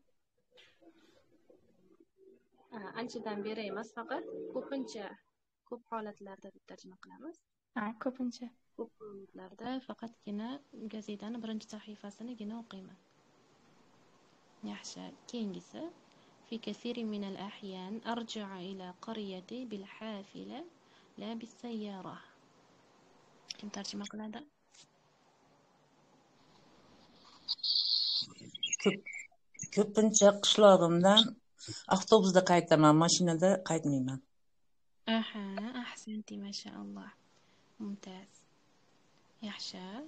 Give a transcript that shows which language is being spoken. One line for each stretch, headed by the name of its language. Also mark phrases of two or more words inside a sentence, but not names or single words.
Uzbek: Anchadan beri emas, faqat ko'pincha, ko'p holatlarda deb tarjima qilamiz. Ha, ko'pincha. Ko'p holatlarda faqatgina gazetani birinchi sahifasinigina o'qiyman. Yaxshi. Keyingisi
Arabic: في كثير من الأحيان أرجع إلى قريتي بالحافلة لا بالسيارة.
Uzbek: Kim tarjima qiladi? Ko'pincha qishlog'imdan avtobusda qaytaman, mashinada qaytmayman.
Arabic: آها، أحسنتِ ما شاء الله.
Uzbek: Mumtaz. Yaxshi.